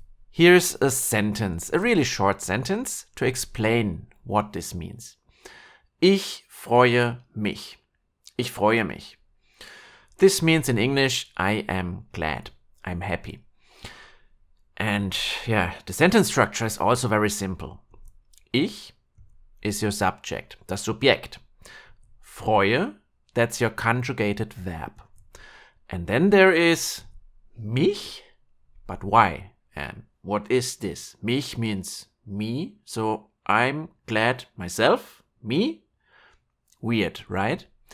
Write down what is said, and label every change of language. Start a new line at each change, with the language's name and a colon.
English: Here's a sentence, a really short sentence, to explain what this means.
German: Ich freue mich. Ich freue mich.
English: This means in English, I am glad, I'm happy. And the sentence structure is also very simple. Ich is your subject,
German: das Subjekt.
English: Freue, that's your conjugated verb. And then there is mich, but why? And what is this? Mich means me, so I'm glad myself, me. Weird, right?